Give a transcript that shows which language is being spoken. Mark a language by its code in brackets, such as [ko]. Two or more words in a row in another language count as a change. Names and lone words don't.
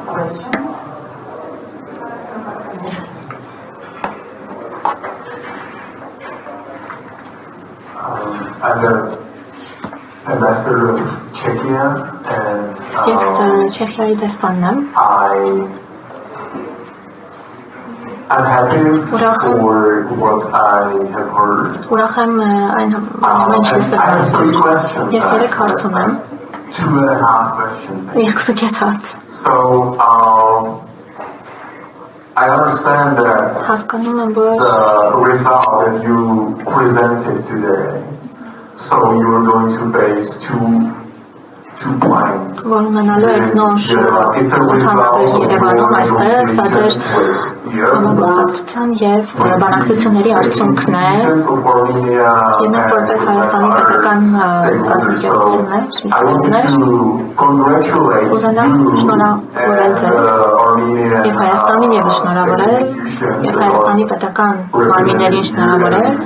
[hy] Ես Չեխիայի դեսպանն եմ։ Ուրախ եմ այն ինչ լսել։ Ես 3 հարց ունեմ։ 2.5 հարց։ [en] I understand that the result that you presented today, so you are going to base two points. It's a result [hy] համագործակցության եւ բանակցությունների արդյունքն է եւ մենք որպես Հայաստանի պետական կազմակերպություններ ուզենամ շնորհավորել ձեզ եւ Հայաստանին եւս շնորհավորել եւ Հայաստանի պետական մարմիններին շնորհավորել